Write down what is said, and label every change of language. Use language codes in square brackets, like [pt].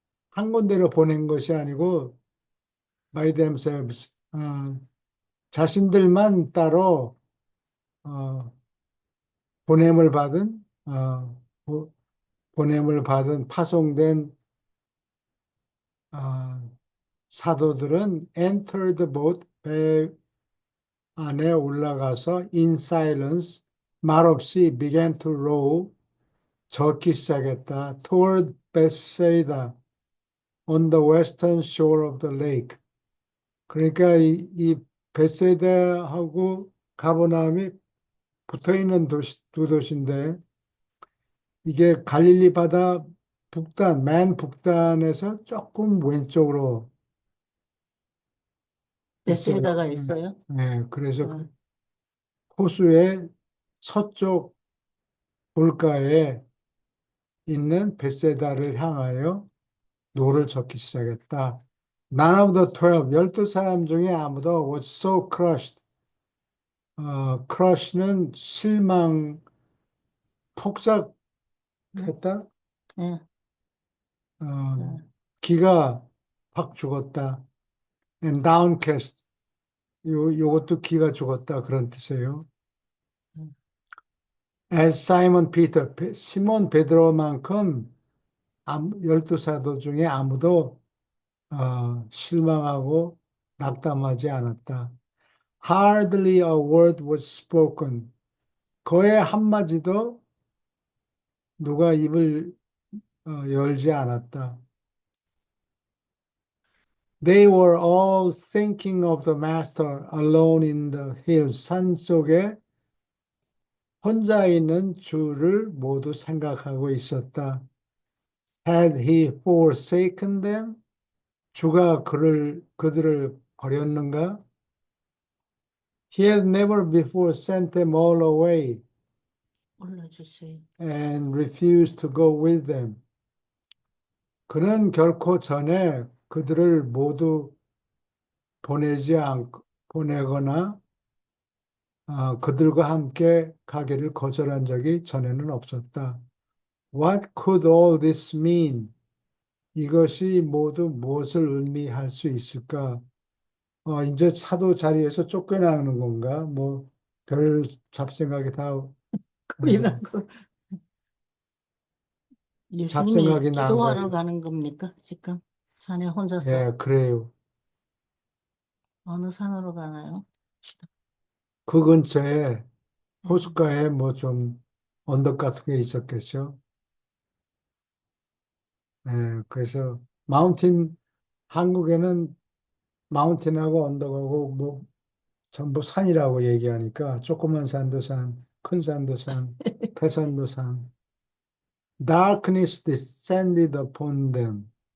[ko] 한 군데로 보낸 것이 아니고 [en] by themselves, [ko] 자신들만 따로 어, 보냄을 받은 보냄을 받은 파송된 어, 사도들은 [en] enter the boat, [ko] 배 안에 올라가서 [en] in silence, [ko] 말없이 [en] began to row, [ko] 젓기 시작했다. [en] toward Bethsaida on the western shore of the lake. [ko] 그러니까 이 베세다하고 가버나움이 붙어 있는 두 도시인데 이게 갈릴리 바다 북단, 맨 북단에서 조금 왼쪽으로 있어요. 베세다가 있어요. 그래서 어, 호수의 서쪽 물가에 있는 베세다를 향하여 노를 젓기 시작했다. [en] None of the 12, [ko] 12사람 중에 아무도 [en] was so crushed. [ko] crush는 실망, 폭삭했다. 예, 어, 예. 기가 확 죽었다. [en] And downcast. [ko] 요것도 기가 죽었다. 그런 뜻이에요. 음. [en] As Simon Peter, [ko] 시몬 베드로만큼 12사도 중에 아무도 실망하고 낙담하지 않았다. [en] Hardly a word was spoken. [ko] 거의 한마디도 누가 입을 열지 않았다. [en] They were all thinking of the master alone in the hills. [ko] 산 속에 혼자 있는 주를 모두 생각하고 있었다. [en] Had he forsaken them? [ko] 주가 그들을 버렸는가? [en] He had never before sent them all away [ko] 올려주세요. [en] and refused to go with them. [ko] 그는 결코 전에 그들을 모두 보내거나 그들과 함께 가기를 거절한 적이 전에는 없었다. [en] What could all this mean? [ko] 이것이 모두 무엇을 의미할 수 있을까? 이제 사도 자리에서 쫓겨나는 건가? 뭐, 별 잡생각이 다, 이런 거. 예수님이 잡생각이 난 기도하러 거예요. 가는 겁니까? 지금 산에 혼자서 예, 그래요. 어느 산으로 가나요? 그 근처에 예. 호숫가에 뭐 좀 언덕 같은 게 있었겠죠. 그래서 한국에는 마운틴하고 언덕하고 뭐 전부 산이라고 얘기하니까 조그만 산도 산, 큰 산도 산, 태산도 산. [en] Darkness descended upon them.